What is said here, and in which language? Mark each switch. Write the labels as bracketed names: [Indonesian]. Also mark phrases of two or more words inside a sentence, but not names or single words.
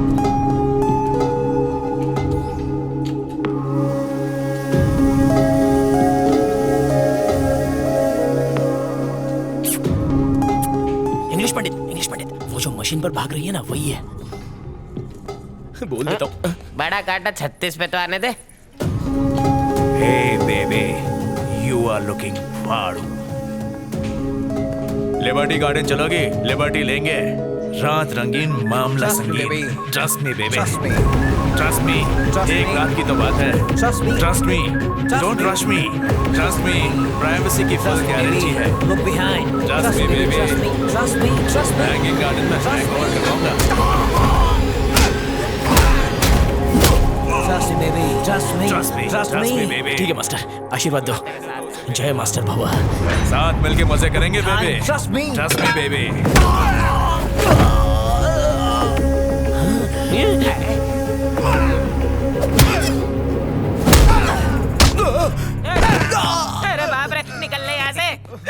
[Hindi] इंग्लिश पंडित, वो जो मशीन पर भाग रही है ना, वही है। बोल देता हूँ। बड़ा काटा 36 पे तो आने दे। [English] Hey baby, you are looking फाड़ू। [Hindi] लिबर्टी गार्डन चलोगे? लिबर्टी लेंगे। रात रंगीन, मामला संगीन। [English] Trust me baby, trust me। [Hindi] एक रात की तो बात है। [English] Trust me, don't rush me। Trust me, [Hindi] प्राइवेसी की [English] full guarantee [Hindi] है। [English] Look behind। Trust me baby, Trust me। [Hindi] हैंगिंग गार्डन में [English] hang over [Hindi] करवाऊंगा। [English] Trust me baby। [Hindi] ठीक है मास्टर, आशीर्वाद दो। जय मास्टर भवा। साथ मिलके मजे करेंगे बेबी। [English] Trust me बेबी। [Hindi] अरे बाप रे, निकल ले यहाँ से।